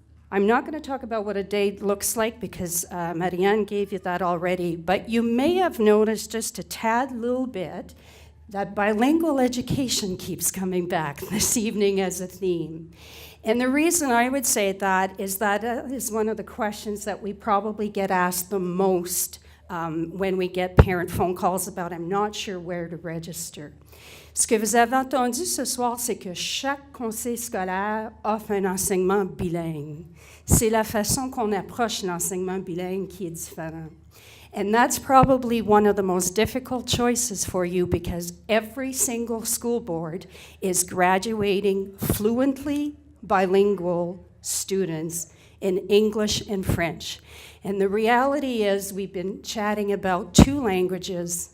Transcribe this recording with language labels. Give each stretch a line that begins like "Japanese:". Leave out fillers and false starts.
English: I'm not going to talk about what a day looks like because Marianne gave you that already, but you may have noticed just a tad little bit that bilingual education keeps coming back this evening as a theme. And the reason I would say that is one of the questions that we probably get asked the most when we get parent phone calls about I'm not sure where to register.
French: Ce que vous avez entendu ce soir, c'est que chaque conseil scolaire offre un enseignement bilingue. C'est la façon qu'on approche l'enseignement bilingue qui est différent.
English: And that's probably one of the most difficult choices for you because every single school board is graduating fluently bilingual students in English and French. And the reality is we've been chatting about 2 languages.